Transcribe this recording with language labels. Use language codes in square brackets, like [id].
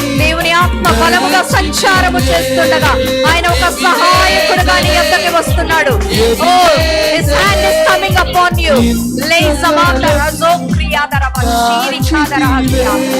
[te] దేవుని ఆత్మ బలముగా సంచారము చేస్తుండగా ఆయన ఒక సహాయకుడుగా నీ యొద్దకి వస్తున్నాడు. [en] Oh his hand is coming upon you. లేజమాత రజోక్రియాదరవ శీరికాదరహసియా.